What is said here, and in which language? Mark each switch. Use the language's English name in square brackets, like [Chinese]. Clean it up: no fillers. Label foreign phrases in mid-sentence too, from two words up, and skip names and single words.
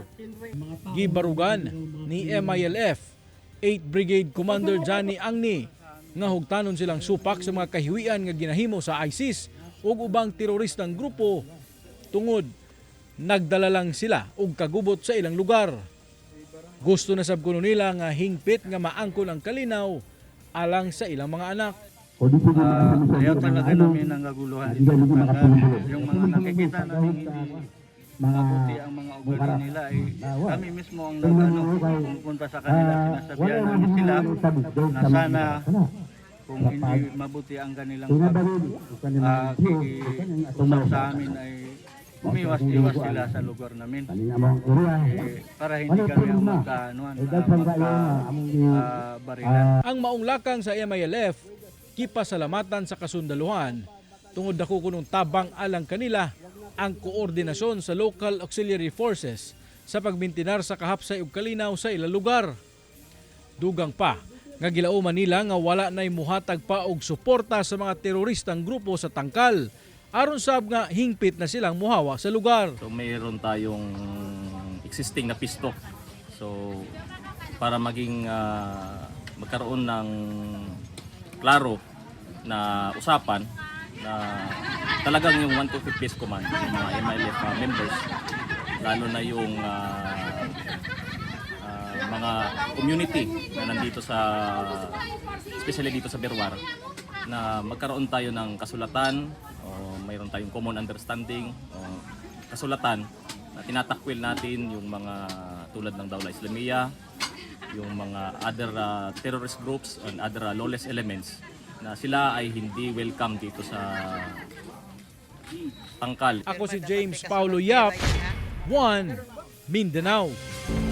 [Cebuano] Gibarugan ni MILF 8th Brigade Commander Johnny Angni nga hugtanon silang supak sa mga kahiwian nga ginahimo sa ISIS ug ubang teroristang grupo tungod nagdala lang sila og kagubot sa ilang lugar. Gusto na sab kuno nila nga hingpit nga maangkon ang kalinaw alang sa ilang mga anak. [Filipino] Ayaw talaga namin ang kaguluhan dito. Yung mga nakikita namin hindi mabuti ang mga ugali nila. Kami mismo ang pumunta sa kanila. Sinasabihan namin sila na sana kung hindi mabuti ang kanilang pag-usap sa amin ay umiwas-iwas sila sa lugar namin. Para hindi kami ang magka-barilan. [Cebuano] Ang maong lakang sa MILF, kipasalamatan sa kasundaluhan tungod dako kunong tabang alang kanila ang koordinasyon sa [English] local auxiliary forces [Cebuano] sa pagbintinar sa kahapsay ug kalinaw sa ilang lugar. Dugang pa nga gilauman nila nga wala nay muhatag pa og suporta sa mga teroristang grupo sa tangkal aron sab nga hingpit na silang muhawa sa lugar. [Filipino] So mayroon tayong existing na pisto. So para maging magkaroon ng klaro na usapan na talagang yung 125 Peace Command, yung mga MILF members, lalo na yung mga community na nandito sa, especially dito sa Berwar, na magkaroon tayo ng kasulatan, o mayroon tayong [English] common understanding, [Filipino] o kasulatan na tinatakwil natin yung mga tulad ng Dawla Islamiyah, yung mga [English] other terrorist groups and other lawless elements [Filipino] na sila ay hindi welcome dito sa tangkal. Ako si James Paulo Yap, One Mindanao.